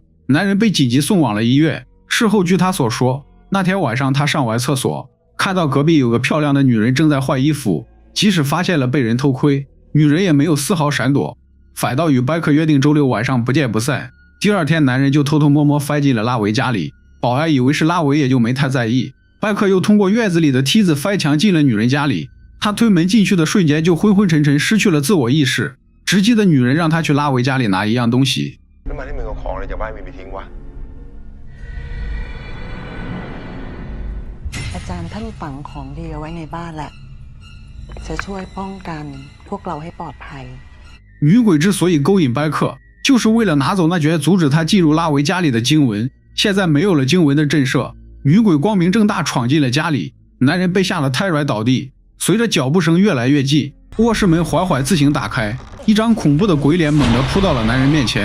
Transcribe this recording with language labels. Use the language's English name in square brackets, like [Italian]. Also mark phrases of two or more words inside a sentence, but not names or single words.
[Chinese] 男人被紧急送往了医院。事后据他所说，那天晚上他上完厕所，看到隔壁有个漂亮的女人正在换衣服，即使发现了被人偷窥，女人也没有丝毫闪躲，反倒与掰克约定周6晚上不见不散。第二天，男人就偷偷摸摸翻进了拉维家里，保安以为是拉维，也就没太在意。掰克又通过院子里的梯子翻墙进了女人家里，他推门进去的瞬间就昏昏沉沉，失去了自我意识。直击的女人让他去拉维家里拿一样东西。 [Thai] ทำไมที่มึงเอาของอะไรจากบ้านวินไปทิ้งวะ อาจารย์ท่านฝังของดีเอาไว้ในบ้านแหละจะช่วยป้องกันพวกเราให้ปลอดภัย [Chinese] 女鬼之所以勾引掰克，就是为了拿走那卷阻止他进入拉维家里的经文。现在没有了经文的震慑，女鬼光明正大闯进了家里，男人被吓得瘫软倒地。随着脚步声越来越近，卧室门缓缓自行打开，一张恐怖的鬼脸猛地扑到了男人面前。